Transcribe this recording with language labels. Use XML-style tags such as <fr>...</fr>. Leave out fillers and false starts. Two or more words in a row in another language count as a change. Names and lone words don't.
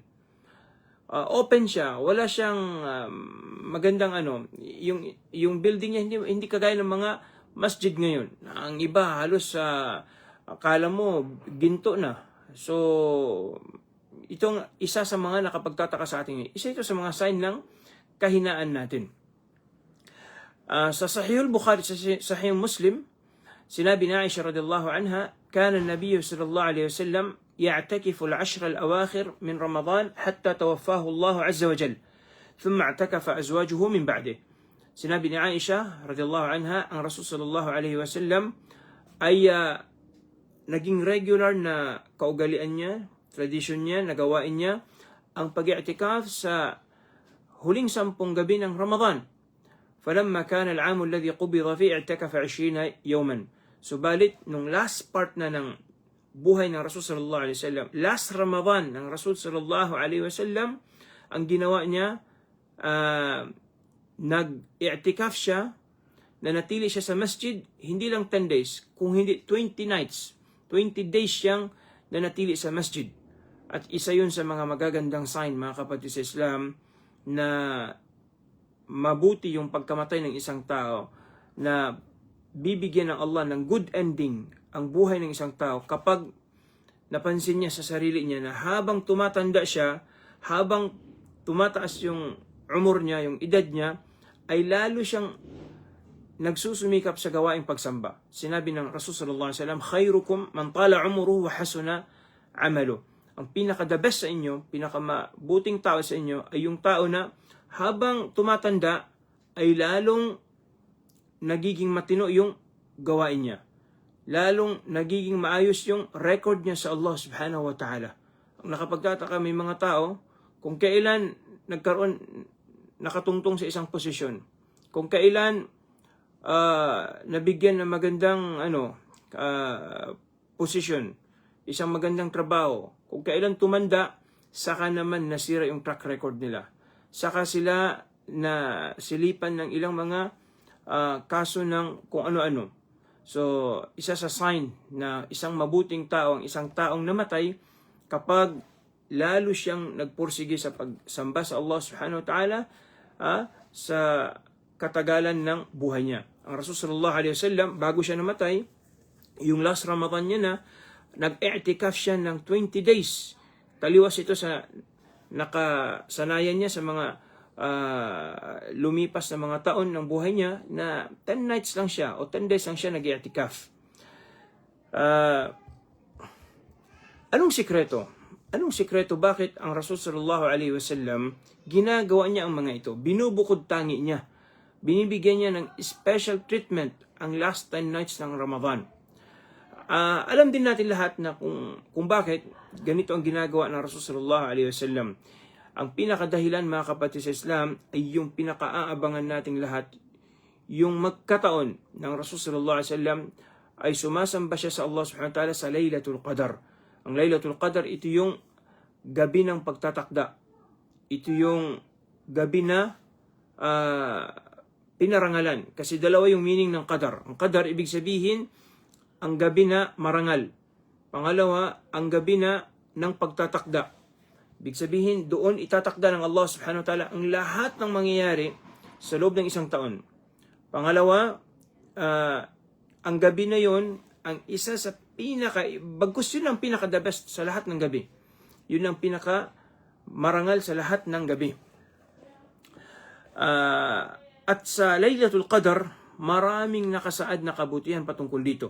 <tl>Open siya, wala siyang magandang yung building niya hindi kagaya ng mga masjid ngayon. Ang iba halos akala mo ginto na. So itong isa sa mga nakapagtataka sa atin. Isa ito sa mga sign ng kahinaan natin. Sa Sahih al-Bukhari, sa Sahih Muslim, sinabi ni Aisha</tl> <ar>رضي الله عنها كان النبي صلى الله عليه وسلم يعتكف العشر الأواخر من رمضان حتى توفاه الله عز وجل ثم اعتكف أزواجه من بعده.</ar> <tl>Sinabi ni Aisha</tl> <ar>رضي الله عنها,</ar> <tl>ang Rasul</tl> <ar>صلى الله عليه وسلم</ar> <tl>ay naging regular na kaugalian niya, tradisyon niya, nagawain niya ang pag-i'tikaf sa huling 10 gabi ng Ramadan.</tl> <ar>فلما كان العام الذي قبض فيه اعتكف 20 يوما.</ar> <tl>Subalit nung</tl> <en>last part</en> <tl>na ng buhay ng Rasul</tl> <ar>صلى الله عليه وسلم,</ar> <tl>last Ramadan ng Rasul</tl> <ar>صلى الله عليه وسلم,</ar> <tl>ang ginawa niya, nag-i'tikaf siya, nanatili siya sa masjid, hindi lang 10 days, kung hindi 20 nights, 20 days siyang nanatili sa masjid. At isa yun sa mga magagandang sign, mga kapatid sa Islam, na mabuti yung pagkamatay ng isang tao, na bibigyan ng Allah ng</tl> <en>good ending</en> <tl>ang buhay ng isang tao kapag napansin niya sa sarili niya na habang tumatanda siya, habang tumataas yung umur niya, yung edad niya, ay lalo siyang nagsusumikap sa gawaing pagsamba. Sinabi ng Rasul</tl> <ar>صلى الله عليه وسلم, خيركم من طال عمره وحسن عمله.</ar> <tl>Ang pinaka-</tl> <en>the best</en> <tl>sa inyo, pinaka-mabuting tao sa inyo ay yung tao na habang tumatanda ay lalong nagiging matino yung gawain niya. Lalong nagiging maayos yung record niya sa Allah</tl> <ar>سبحانه وتعالى.</ar> <tl>Ang nakapagtataka, may mga tao, kung kailan nakatungtong sa isang posisyon, kung kailan nabigyan ng magandang posisyon, isang magandang trabaho, kung kailan tumanda, saka naman nasira yung</tl> <en>track record</en> <tl>nila. Saka sila na silipan ng ilang mga kaso ng kung ano-ano. So, isa sa sign na isang mabuting tao, ang isang taong namatay, kapag lalo siyang nagpursige sa pagsamba sa Allah</tl> <ar>سبحانه وتعالى</ar> <tl>sa katagalan ng buhay niya. Ang Rasul</tl> <ar>صلى الله عليه وسلم,</ar> <tl>bago siya namatay, yung last Ramadan niya na, nag-i'tikaf siya ng 20 days. Taliwas ito sa nakasanayan niya sa mga lumipas na mga taon ng buhay niya na 10 nights lang siya o 10 days lang siya nag-i'tikaf. Anong sikreto? Anong sikreto? Bakit ang Rasul</tl> <ar>صلى الله عليه وسلم</ar> <tl>ginagawa niya ang mga ito? Binubukod tangi niya. Binibigyan niya ng</tl> <en>special treatment</en> <tl>ang last 10 nights ng Ramadan. Alam din natin lahat na kung bakit ganito ang ginagawa ng Rasul</tl> <ar>صلى الله عليه وسلم.</ar> <tl>Ang pinakadahilan, mga kapatid sa Islam, ay yung pinakaaabangan nating lahat, yung magkataon ng Rasul</tl> <ar>صلى الله عليه وسلم</ar> <tl>ay sumasamba siya sa Allah</tl> <ar>سبحانه وتعالى</ar> <tl>sa Laylatul Qadar. Ang Laylatul Qadar, ito yung gabi ng pagtatakda. Ito yung gabi na pinarangalan. Kasi dalawa yung meaning ng Qadar. Ang Qadar, ibig sabihin, ang gabi na marangal. Pangalawa, ang gabi na ng pagtatakda. Ibig sabihin, doon itatakda ng Allah</tl> <ar>سبحانه وتعالى</ar> <tl>ang lahat ng mangyayari sa loob ng isang taon. Pangalawa, ang gabi na yon, ang isa sa bagkus yun ang pinaka-</tl> <en>the best</en> <tl>sa lahat ng gabi. Yun ang pinaka-marangal sa lahat ng gabi. At sa Laylatul Qadar, maraming nakasaad na kabutihan patungkol dito.</tl>